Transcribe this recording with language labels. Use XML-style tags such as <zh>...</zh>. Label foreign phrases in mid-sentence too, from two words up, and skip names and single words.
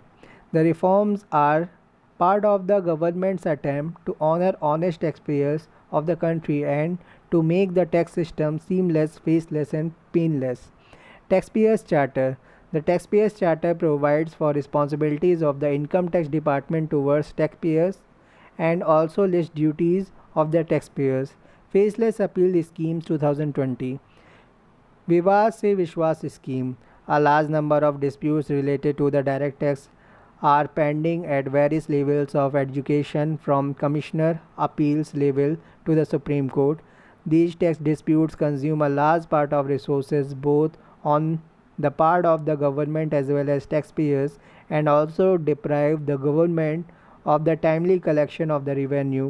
<en>The reforms are part of the government's attempt to honor honest taxpayers of the country and to make the tax system seamless, faceless, and painless. Taxpayers' Charter. The Taxpayers' Charter provides for responsibilities of the Income Tax Department towards taxpayers and also lists duties of the taxpayers. Faceless Appeal Schemes 2020. Vivad se Vishwas Scheme. A large number of disputes related to the direct tax are pending at various levels of education, from Commissioner Appeals level to the Supreme Court. These tax disputes consume a large part of resources both on the part of the government as well as taxpayers, and also deprive the government of the timely collection of the revenue.</en>